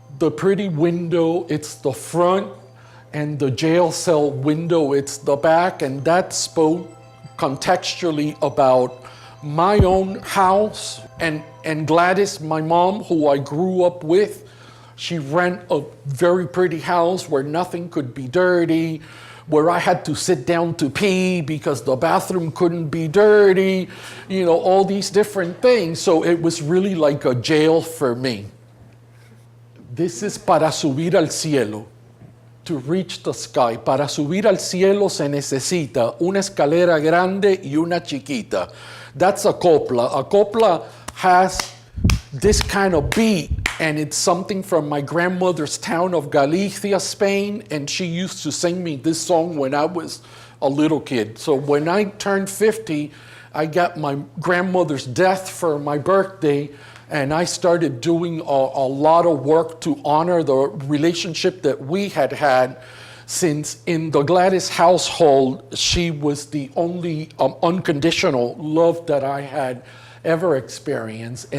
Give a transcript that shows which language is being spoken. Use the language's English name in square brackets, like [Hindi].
[English] The pretty window, it's the front, and the jail cell window, it's the back, and that spoke contextually about my own house, and Gladys, my mom, who I grew up with, she ran a very pretty house where nothing could be dirty, where I had to sit down to pee because the bathroom couldn't be dirty, you know, all these different things. So it was really like a jail for me. This is Para Subir al Cielo, to reach the sky. [Spanish] Para subir al cielo se necesita una escalera grande y una chiquita. [English] That's a copla. A copla has this kind of beat, and it's something from my grandmother's town of Galicia, Spain, and she used to sing me this song when I was a little kid. So when I turned 50, I got my grandmother's death for my birthday, and I started doing a lot of work to honor the relationship that we had had, since in the Gladys household, she was the only unconditional love that I had ever experienced.